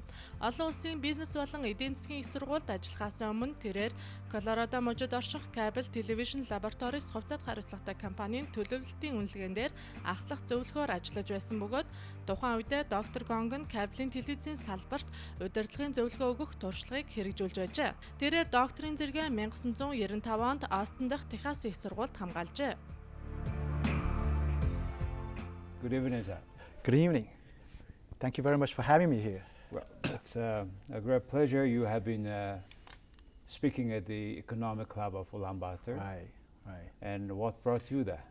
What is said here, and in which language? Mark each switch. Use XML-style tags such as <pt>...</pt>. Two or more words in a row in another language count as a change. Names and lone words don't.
<mn>Олон улсын бизнес болон эдийн засгийн их сургуульд ажиллахаас өмнө тэрээр Колорадо мужид орших кабель телевизэн лабораторис хувьцаат хариуцлагатай компанийн төлөвлөлтийн үнэлгээн дээр ахлах зөвлөхөөр ажиллаж байсан бөгөөд тухайн үедээ доктор Гонг нь кабелийн телевизийн салбарт удирдлагын зөвлөгөө өгөх туршлагыг хэрэгжүүлж байжээ. Тэрээр докторийн зэрэгээ 1995 онд Остин дахь Техас их сургуульд хамгаалжээ.</mn> <en>Good evening, sir. Good evening. Thank you very much for having me here. Well, it's a great pleasure. You have been speaking at the Economic Club of Ulaanbaatar. Right. And what brought you there?</en>